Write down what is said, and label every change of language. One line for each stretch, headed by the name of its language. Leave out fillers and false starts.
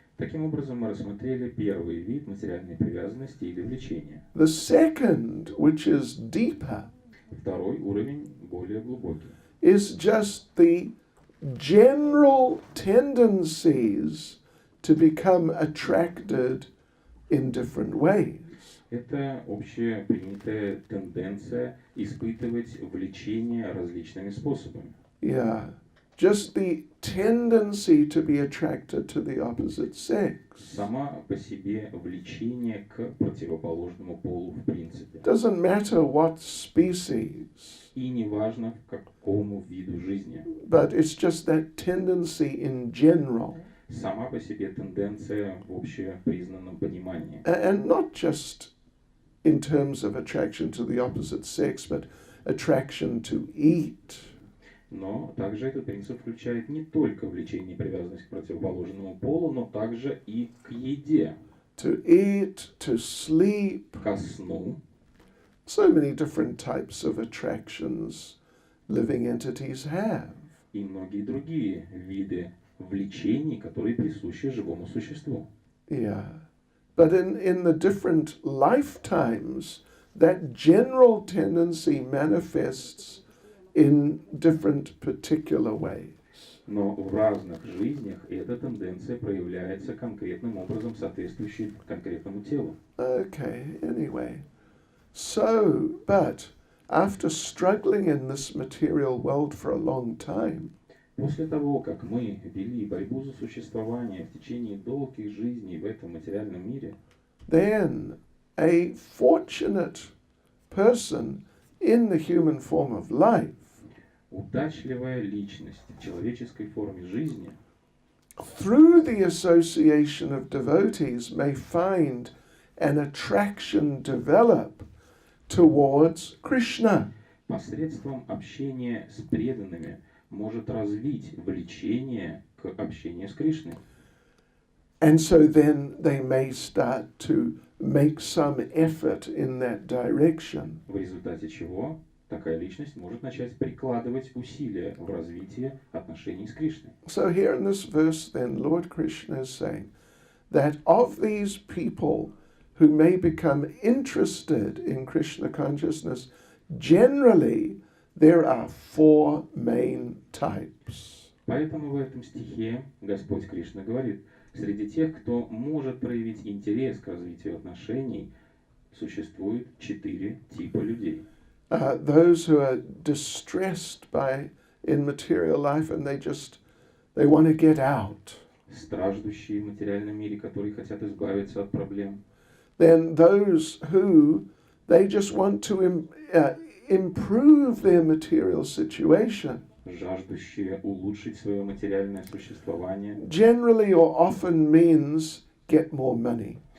Russian: Таким образом, мы рассмотрели первый вид материальной привязанности или влечения.
English: The second, which is deeper,
Russian: Второй уровень более глубокий.
English: is just the general tendencies to become attracted in different ways.
Russian: Это общепринятая тенденция испытывать влечение различными способами.
English: Yeah. Just the tendency to be attracted to the opposite sex.
Russian: Сама по себе влечение к противоположному полу в принципе.
English: Doesn't matter what species,
Russian: И не важно, к какому виду жизни.
English: but it's just that tendency in general.
Russian: Сама по себе тенденция в общепризнанном понимании.
English: And not just in terms of attraction to the opposite sex, but attraction to eat.
Russian: Но также этот принцип включает не только влечение и привязанность к противоположному полу, но также и к еде,
English: To eat, to sleep.
Russian: ко сну.
English: So many different types of attractions living entities have.
Russian: И многие другие виды влечений, которые присущи живому существу.
English: Yeah. But in the different lifetimes, that general tendency manifests in different particular ways.
Russian: Но в разных жизнях эта тенденция проявляется конкретным образом, соответствующей конкретному телу.
English: Okay, anyway. So, but after struggling in this material world for a long time,
Russian: После того, как мы вели борьбу за существование в течение долгих жизней в этом материальном мире,
English: then a fortunate person in the human form of life
Russian: удачливая личность в человеческой форме жизни
English: through the association of devotees may find an attraction develop towards Krishna.
Russian: посредством общения с преданными может развить влечение к общению с Кришной.
English: And so then they may start to make some effort in that direction.
Russian: В результате чего такая личность может начать прикладывать усилия в развитии отношений с Кришной.
English: So here in this verse then, Lord Krishna is saying that of these people who may become interested in Krishna consciousness, generally there are four main types.
Russian: Поэтому в этом стихе Господь Кришна говорит, среди тех, кто может проявить интерес к развитию отношений, существует 4 типа людей.
English: Those who are distressed in material life and they want to get out.
Russian: Страждущие в материальном мире, которые хотят избавиться от проблем.
English: Then those who they just want to improve their material situation.
Russian: Жаждущие улучшить свое материальное существование.
English: Generally or often means get more money.